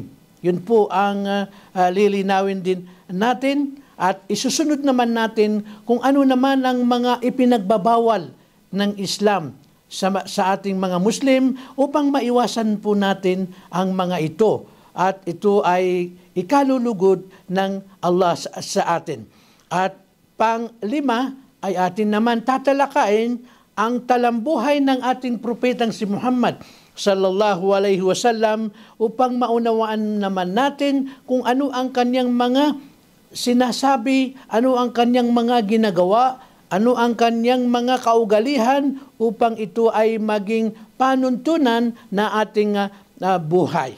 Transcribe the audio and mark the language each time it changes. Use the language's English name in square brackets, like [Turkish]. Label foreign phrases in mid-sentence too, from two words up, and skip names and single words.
[Filipino] Yun po ang lilinawin din natin at isusunod naman natin kung ano naman ang mga ipinagbabawal ng Islam sa ating mga Muslim upang maiwasan po natin ang mga ito. At ito ay ikalulugod ng Allah sa atin. At panglima ay atin naman tatalakayin ang talambuhay ng ating propetang si Muhammad [Arabic] صلى الله عليه وسلم [Filipino] upang maunawaan naman natin kung ano ang kanyang mga sinasabi, ano ang kanyang mga ginagawa, ano ang kanyang mga kaugalihan upang ito ay maging panuntunan na ating buhay.